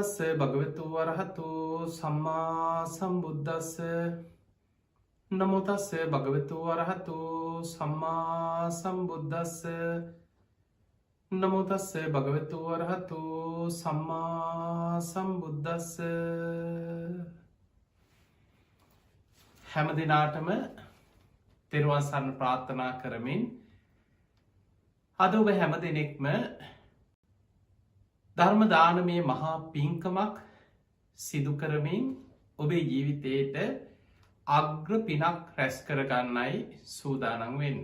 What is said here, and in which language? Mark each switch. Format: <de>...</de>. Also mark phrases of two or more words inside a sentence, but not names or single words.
<pi>භගවතු වරහතු සම්මා සම්බුද්දස්ස. නමෝ තස්ස භගවතු වරහතු සම්මා සම්බුද්දස්ස. නමෝ තස්ස භගවතු වරහතු සම්මා සම්බුද්දස්ස.</pi> <si>හැම දිනාටම තෙරුවන් සරණ ප්‍රාර්ථනා කරමින් අද ඔබ හැම දෙනෙක්ම ධර්ම දානමය මහා පින්කමක් සිදු කරමින් ඔබේ ජීවිතයට අග්‍ර පිනක් රැස් කරගන්නයි සූදානම් වෙන්නේ.</si>